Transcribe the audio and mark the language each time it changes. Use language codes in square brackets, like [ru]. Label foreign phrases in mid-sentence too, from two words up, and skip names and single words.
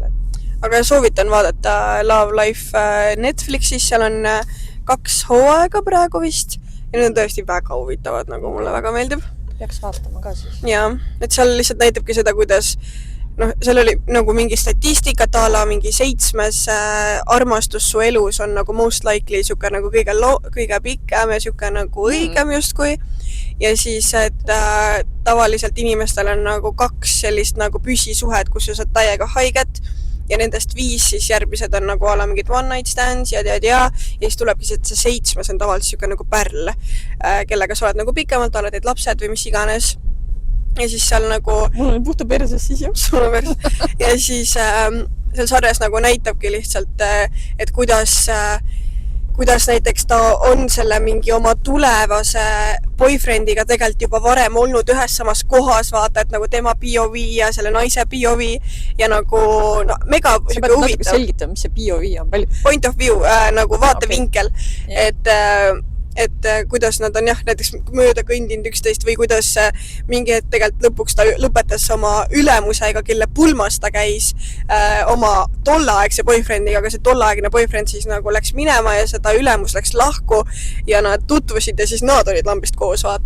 [et] Aga soovitan vaadata Love Life Netflixis, seal on 2 hooaega praegu vist ja need on tõesti väga huvitavad, nagu mulle väga meeldib. Peaks vaatama ka siis. Ja, et seal lihtsalt näitabki seda, kuidas seal oli nagu mingi statistikat ala mingi 7. armastus su elus on nagu [en] most likely [et] siuke nagu kõige pikem ja siuke nagu õigem justkui. Ja siis, et tavaliselt inimestel on nagu 2 sellist nagu püsisuhet, kus sa saad täiega haiget ja nendest 5 siis järgmised on nagu ala mingid [en] one night stands [et] ja siis tulebki see 7. on tavaliselt siuke nagu pärl, kellega sa oled nagu pikemalt, oled teed lapsed või mis iganes. Ja siis seal nagu... Mul on puhta perses siis jah. Sul on perses. Ja siis seal sarjas nagu näitabki lihtsalt, et kuidas näiteks ta on selle mingi oma tulevase boyfriendiga tegelikult juba varem olnud ühes samas kohas, vaata, et nagu tema POV ja selle naise POV ja nagu mega sa pead natuke selgitama, mis see POV on. [en] Point of view, [et] nagu vaatevinkel, et kuidas nad on näiteks mööda kõndinud üksteist või kuidas mingi hetk tegelikult lõpuks ta lõpetas oma ülemusega, kelle pulmas ta käis oma tolleaegse boyfriendiga, aga see tolleaegne boyfriend siis nagu läks minema ja seda ülemus läks lahku ja nad tutvusid ja siis nad olid lambist koos, vaata.